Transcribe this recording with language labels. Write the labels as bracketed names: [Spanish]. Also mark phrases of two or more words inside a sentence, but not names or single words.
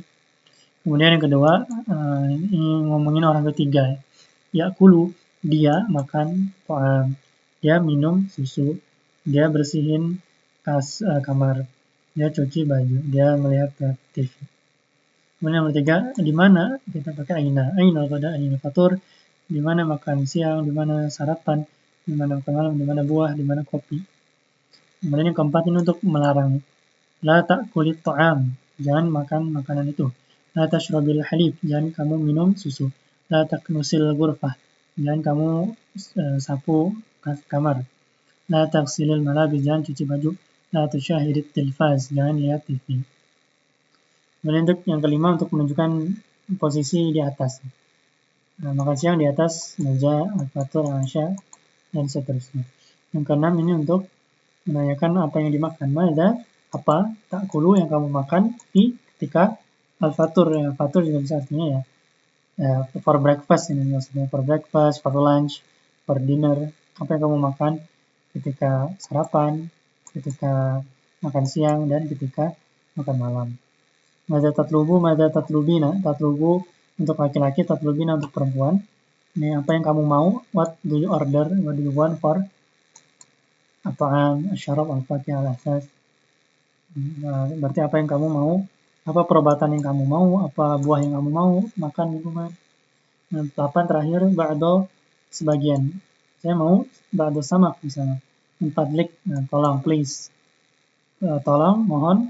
[Indonesian] Kemudian yang kedua, ini ngomongin orang ketiga. Yakulu, dia makan ta'am. Dia minum susu, dia bersihin kamar, dia cuci baju, dia melihat TV. Kemudian yang ketiga, di mana? Kita pakai [Arabic] aina. Aina ghada, aina fatur. [Indonesian] Di mana makan siang, di mana sarapan, di mana makan malam, di mana buah, di mana kopi. Kemudian yang keempat ini untuk melarang. [Arabic] La ta'kuli ta'am, [Indonesian] jangan makan makanan itu. [Arabic] La tashrabil halib, [Indonesian] jangan kamu minum susu. [Arabic] La taknusil ghurfah, [Indonesian] jangan kamu sapu kamar. [Arabic] La taghsilil malabis, [Indonesian] jangan cuci baju. [Arabic] La tusyahidit tilfaz, [Indonesian] jangan lihat TV. Kemudian untuk yang kelima untuk menunjukkan posisi di atas. Makan siang di atas meja, [Arabic] al-fatur, al-'asha, [Indonesian] dan seterusnya. Yang keenam ini untuk menanyakan apa yang dimakan. Mada, apa, ta'kulu yang kamu makan ketika al-fatur. Fatur juga bisa artinya ya [English] For breakfast [Indonesian] ini maksudnya, [English] for breakfast, for lunch, for dinner, [Indonesian] apa yang kamu makan ketika sarapan, ketika makan siang, dan ketika makan malam. [Arabic] Mada tatlubina, tatlubu [Indonesian] untuk laki-laki, tatlubina untuk perempuan. Ini apa yang kamu mau, [English] what do you order, what do you want for [Arabic] at-ta'am, asy-syarab, al-fakih, al-asas. [Indonesian] Berarti apa yang kamu mau, apa perobatan yang kamu mau, apa buah yang kamu mau, makan, minuman. 8 terakhir, ba'do sebagian. Saya mau [Arabic] ba'do samak [Indonesian] misalnya. 4 tolong, please. Tolong, mohon.